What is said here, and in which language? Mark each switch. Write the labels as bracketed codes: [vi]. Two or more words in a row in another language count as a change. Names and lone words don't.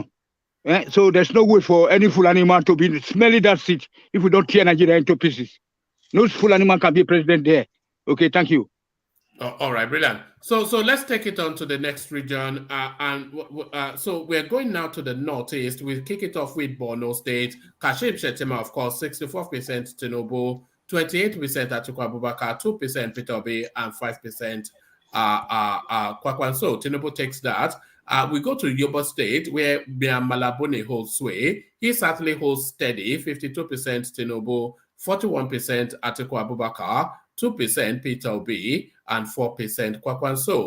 [en] So there's no way for any full animal to be smelling that seat if we don't tear Nigeria into pieces. No full animal can be president there. Okay, thank you. All right, brilliant. So let's take it on to the next region. So we're going now to the northeast. We'll kick it off with Borno State. Kashim Shettima, of course, 64% Tinubu, 28% Atiku Abubakar, 2% Peter Obi, and 5% Kwakwanso. Tinubu takes that. We go to Yobe State, where Malabuni holds sway. He certainly holds steady, 52% Tinubu, 41% Atiku Abubakar, 2% Peter Obi, and 4% Kwakwanso.